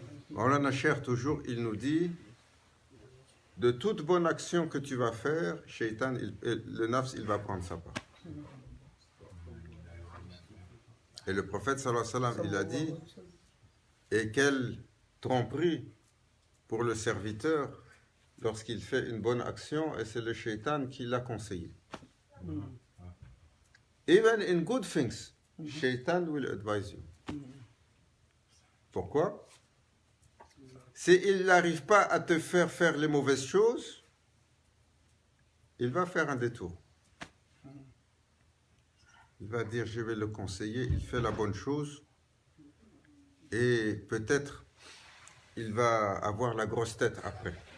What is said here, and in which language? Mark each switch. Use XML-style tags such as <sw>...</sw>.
<fr>Maulana Cheikh, toujours, il nous dit, de toute bonne action que tu vas faire, shaitan, le nafs, il va prendre sa part. Et le prophète, sallallahu alayhi wa sallam, il a dit, et quelle tromperie pour le serviteur lorsqu'il fait une bonne action, et c'est le shaitan qui l'a conseillé.</fr> <en>Even in good things, shaitan will advise you.</en> <fr>Pourquoi? S'il n'arrive pas à te faire faire les mauvaises choses, il va faire un détour. Il va dire, je vais le conseiller, il fait la bonne chose, et peut-être il va avoir la grosse tête après.</fr>